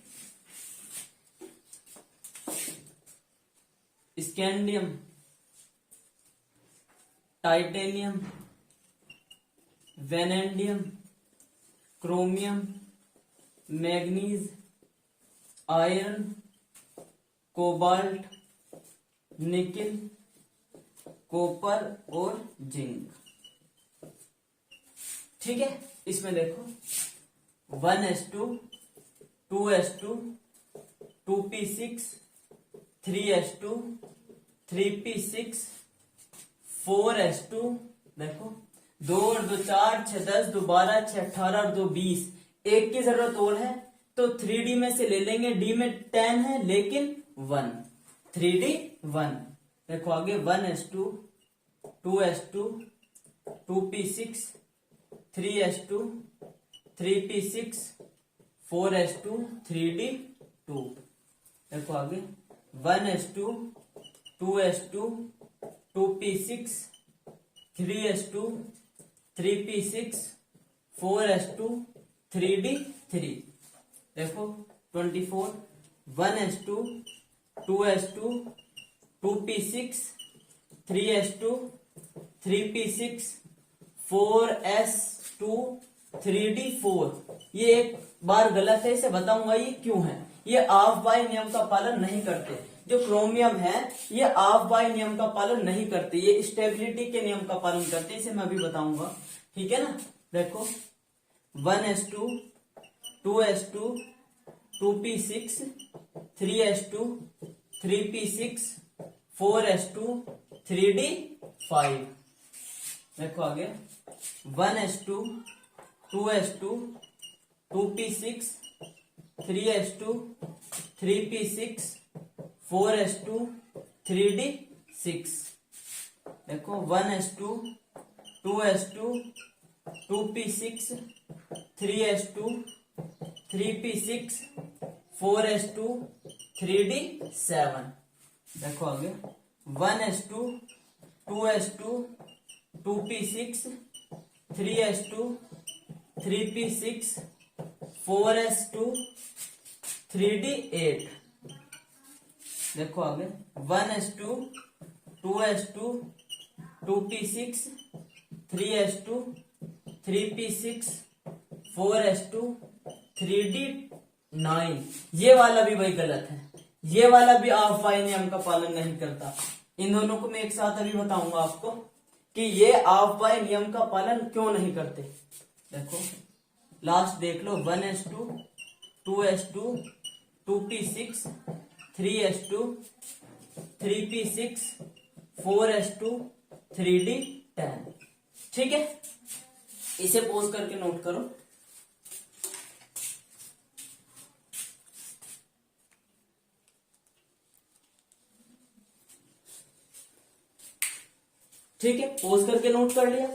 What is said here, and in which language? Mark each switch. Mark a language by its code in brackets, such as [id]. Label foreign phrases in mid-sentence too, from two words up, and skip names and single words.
[en] Scandium, titanium, vanadium, chromium, manganese, iron, cobalt, nickel, copper और zinc। [hi] ठीक है, इसमें देखो 1s2, 2s2, 2p6, 3s2, 3p6, 4s2। देखो 2 और 2 4, 6 10, 2 12, 6 18 और 2 20। एक की जरूरत और है तो 3d में से ले लेंगे। d में 10 है लेकिन 1, 3d 1। देखो आगे 1s2, 2s2, 2p6 3s2 3p6 4s2 3d2। देखो आगे 1s2 2s2 2p6 3s2 3p6 4s2 3d3। देखो 24 1s2 2s2 2p6 3s2 3p6 4s2 3d4। ये एक बार गलत है, इसे बताऊंगा ये क्यों है। ये ऑफ बाय नियम का पालन नहीं करते। जो क्रोमियम है ये ऑफ बाय नियम का पालन नहीं करते, ये स्टेबिलिटी के नियम का पालन करते, इसे मैं अभी बताऊंगा। ठीक है ना। देखो 1s2 2s2 2p6 3s2 3p6 4s2 3d5। देखो आगे 1s2 2s2 2p6 3s2 3p6 4s2 3d6। देखो 1s2 2s2 2p6 3s2 3p6 4s2 3d7। देखो आगे 1s2 2s2 2p6 3s2 3p6 4s2 3d8। देखो आगे 1s2 2s2 2p6 3s2 3p6 4s2 3d9। ये वाला भी भाई गलत है, ये वाला भी ऑफ बाय नियम का पालन नहीं करता। इन दोनों को मैं एक साथ अभी बताऊंगा आपको कि ये ऑफ बाय नियम का पालन क्यों नहीं करते। देखो लास्ट देख लो 1s2 2s2 2p6 3s2 3p6 4s2 3d10। ठीक है, इसे पोज करके नोट करो। ठीक है, पोज करके नोट कर लिया।